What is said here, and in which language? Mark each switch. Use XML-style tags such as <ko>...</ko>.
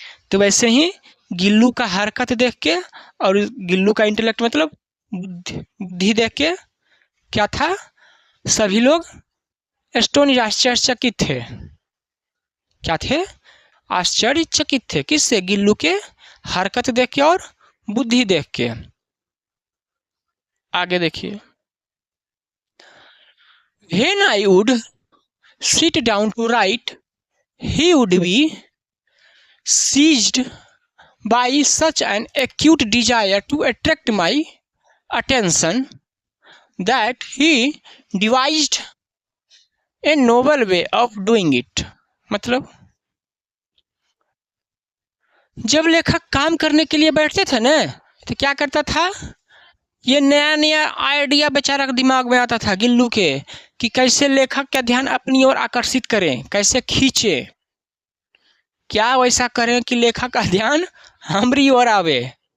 <hi>तो वैसे ही गिल्लू का हरकत देख के और गिल्लू का इंटेलेक्ट मतलब बुद्धि देख के क्या था, सभी लोग एस्टोनिश आश्चर्यचकित थे। क्या थे, आश्चर्यचकित थे। किससे, गिल्लू के हरकत देख के और बुद्धि देख के। आगे देखिए,</hi> <en>When I would sit down to write, he would be seized by such an acute desire to attract my attention that he devised a novel way of doing it।</en> <hi>मतलब जब लेखक काम करने के लिए बैठते थे ना, तो क्या करता था, ये नया नया आइडिया बेचारा के दिमाग में आता था गिल्लू के, कि कैसे लेखक का ध्यान अपनी ओर आकर्षित करें, कैसे खींचे, क्या वैसा करें कि लेखक का ध्यान हमारी ओर आवे।</hi>